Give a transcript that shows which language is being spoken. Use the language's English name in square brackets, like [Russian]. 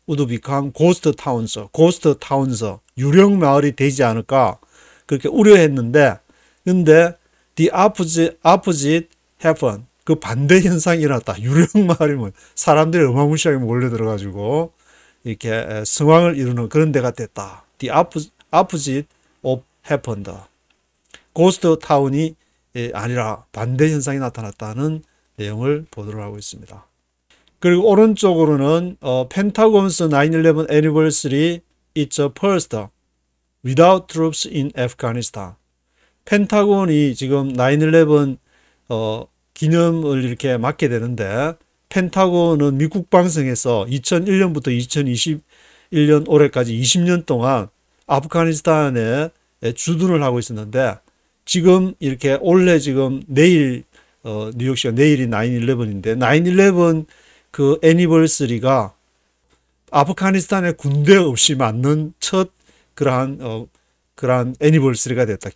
[English] would become ghost towns, [Korean] 유령 마을이 되지 않을까 그렇게 우려했는데 근데 [English] the opposite happened. [Korean] 그 반대 현상이 일어났다. 유령 마을이 뭐 사람들이 어마무시하게 몰려들어가지고 이렇게 성황을 이루는 그런 데가 됐다. [English] The opposite of happened. [Korean] ghost town이 아니라 반대 현상이 나타났다는 내용을 보도를 하고 있습니다. 그리고 오른쪽으로는 [English] Pentagon's 9/11 anniversary is a first without troops in Afghanistan. [Korean] 펜타곤이 지금 9/11 기념을 이렇게 맞게 되는데 펜타곤은 미국 방송에서 2001년부터 2021년 올해까지 20년 동안 아프가니스탄에 주둔을 하고 있었는데 지금 이렇게 올해 지금 내일 뉴욕시가 내일이 9/11인데 9/11 그 애니버서리가 아프가니스탄에 군대 없이 맞는 첫 그러한 애니버서리가 됐다.